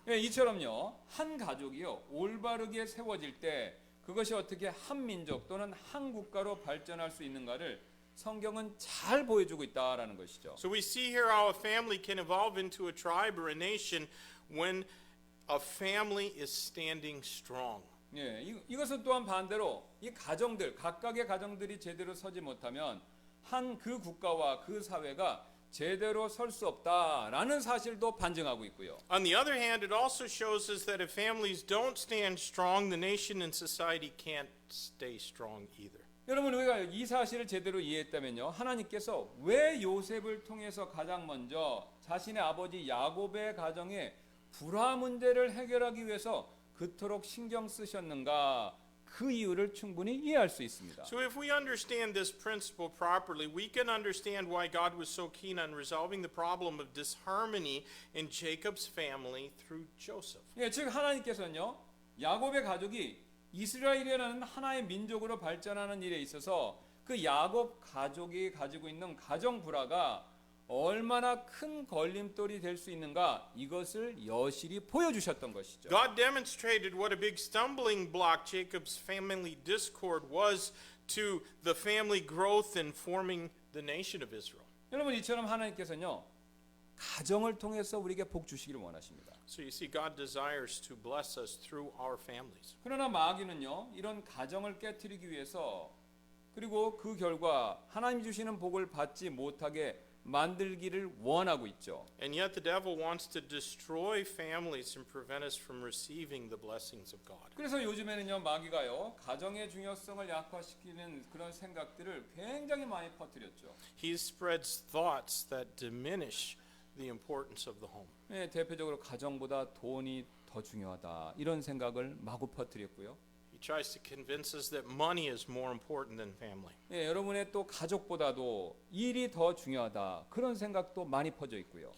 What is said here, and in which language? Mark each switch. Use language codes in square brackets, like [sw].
[ko] 예, 이처럼요. 한 가족이요. 올바르게 세워질 때 그것이 어떻게 한 민족 또는 한 국가로 발전할 수 있는가를 성경은 잘 보여주고 있다라는 것이죠. [en] So we see here how a family can evolve into a tribe or a nation when a family is standing strong. [ko] 예, 이것은 또한 반대로 이 가정들 각각의 가정들이 제대로 서지 못하면 한 그 국가와 그 사회가 제대로 설 수 없다라는 사실도 반증하고 있고요. [en] On the other hand, it also shows us that if families don't stand strong, the nation and society can't stay strong either. [ko] 여러분 우리가 이 사실을 제대로 이해했다면요. 하나님께서 왜 요셉을 통해서 가장 먼저 자신의 아버지 야곱의 가정의 불화 문제를 해결하기 위해서 그토록 신경 쓰셨는가? 그 이유를 충분히 이해할 수 있습니다. [en] So if we understand this principle properly, we can understand why God was so keen on resolving the problem of disharmony in Jacob's family through Joseph. [ko] 예, 즉 하나님께서는요, 야곱의 가족이 이스라엘이라는 하나의 민족으로 발전하는 일에 있어서 그 야곱 가족이 가지고 있는 가정 불화가 얼마나 큰 걸림돌이 될 수 있는가, 이것을 여실히 보여주셨던 것이죠. [en] God demonstrated what a big stumbling block Jacob's family discord was to the family growth in forming the nation of Israel. [ko] 여러분, 이처럼 하나님께서는요, 가정을 통해서 우리에게 복 주시기를 원하십니다. [en] So you see, God desires to bless us through our families. [ko] 그러나 마귀는요, 이런 가정을 깨트리기 위해서, 그리고 그 결과 하나님 주시는 복을 받지 못하게 만들기를 원하고 있죠. [en] And yet the devil wants to destroy families and prevent us from receiving the blessings of God. [ko] 그래서 요즘에는요, 마귀가요, 가정의 중요성을 약화시키는 그런 생각들을 굉장히 많이 퍼뜨렸죠. [en] He spreads thoughts that diminish the importance of the home. [ko] 예, 대표적으로 가정보다 돈이 더 중요하다, 이런 생각을 마구 퍼뜨렸고요. [en] He tries to convince us that money is more important than family. [ko] 예, 여러분의 또 가족보다도 일이 더 중요하다, 그런 생각도 많이 퍼져 있고요.